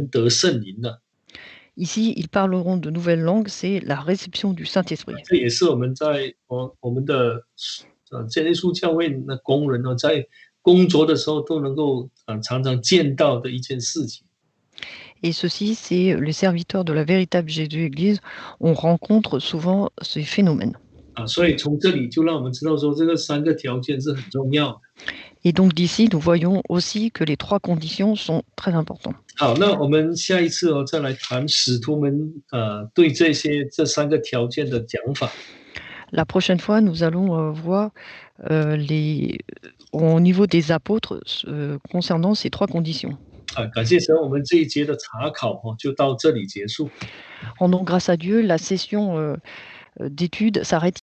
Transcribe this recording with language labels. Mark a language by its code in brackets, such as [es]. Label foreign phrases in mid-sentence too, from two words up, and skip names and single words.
[zh] 当然，我们说这个说新方言，就是说人得圣灵了。 [fr] Ici, ils parleront de nouvelles langues, c'est la réception du Saint-Esprit. [zh] 这也是我们的建耶稣教会的工人呢，在工作的时候都能够常常见到的一件事情。 [fr] Et ceci, c'est les serviteurs de la véritable Jésus-Église. On rencontre souvent ces phénomènes. [zh] 所以从这里就让我们知道说，这个三个条件是很重要的。 [fr] Et donc d'ici, nous voyons aussi que les 3 conditions sont très importantes. [zh] 好，那我们下一次再来谈使徒们对这三个条件的讲法。 [fr] La prochaine fois, nous allons voir au niveau des apôtres concernant ces 3 conditions. [zh] 感谢神，我们这一节的查考就到这里结束。 [fr] Rendons grâce à Dieu, la session d'études s'arrête